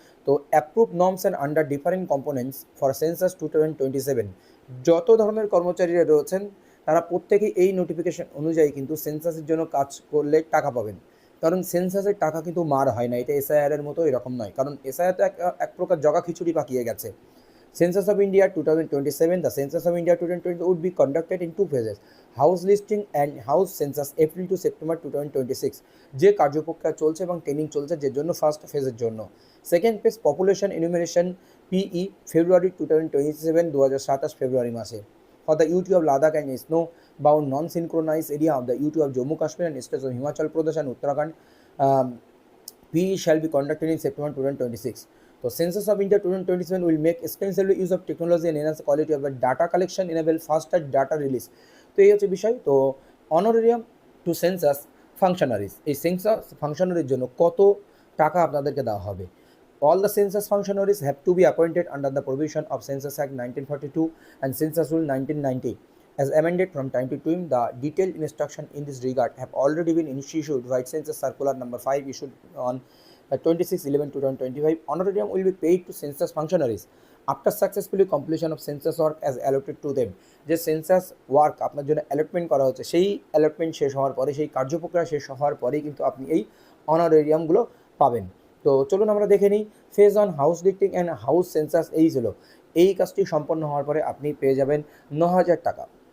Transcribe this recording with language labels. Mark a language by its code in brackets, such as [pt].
[bn] তো [en] approve norms and under different components for census 2027, [bn] যত ধরনের কর্মচারীরা রয়েছেন তারা প্রত্যেকেই এই নোটিফিকেশান অনুযায়ী কিন্তু সেন্সাসের জন্য কাজ করলে টাকা পাবেন। কারণ সেন্সাসের টাকা কিন্তু মার হয় না, এটা এসআইআরের মতো এরকম নয়। কারণ এসআইআর তো এক প্রকার জগা খিচুড়ি পাকিয়ে গেছে। [en] Census of India 2027, the Census of India 2020 would be conducted in two phases, House listing and House census April to September 2026, [bn] যে কার্যপ্রক্রিয়া চলছে এবং ট্রেনিং চলছে, যে জন্য ফার্স্ট ফেজের জন্য। সেকেন্ড ফেজ পপুলেশন এনুমিনেশন পিই ফেব্রুয়ারি 2027, 2027 ফেব্রুয়ারি মাসে। [en] For the UT of Ladakh and snow bound non-synchronized area of the UT of Jammu Kashmir and states of Himachal Pradesh and Uttarakhand, PE shall be conducted in September 2026. So Census of India 2027 will make extensively use of technology and enhance the quality of the data collection, enable faster data release. [bn] তো এই হচ্ছে বিষয়। তো [en] honorarium to census functionaries, [bn] এই census ফাংশনারির জন্য কত টাকা আপনাদেরকে দেওয়া হবে। [en] All the census functionaries have to be appointed under the provision of Census Act 1942 and Census Rule 1990 as amended from time to time. The detailed instruction in this regard have already been issued by Census Circular number 5 issued on 26/11/2025. Honorarium will be paid to census functionaries after successfully completion of census work as allotted to them. [bn] যে census work আপনার জন্য allotment করা হচ্ছে, সেই allotment শেষ হওয়ার পরে, সেই কার্যপ্রক্রিয়া শেষ হওয়ার পরেই কিন্তু আপনি এই অনারেরিয়ামগুলো পাবেন। তো চলুন আমরা দেখে নিই। [en] phase on house listing and house census [bn] এই ছিল, এই কাজটি সম্পন্ন হওয়ার পরে আপনি পেয়ে যাবেন 9,000 টাকা।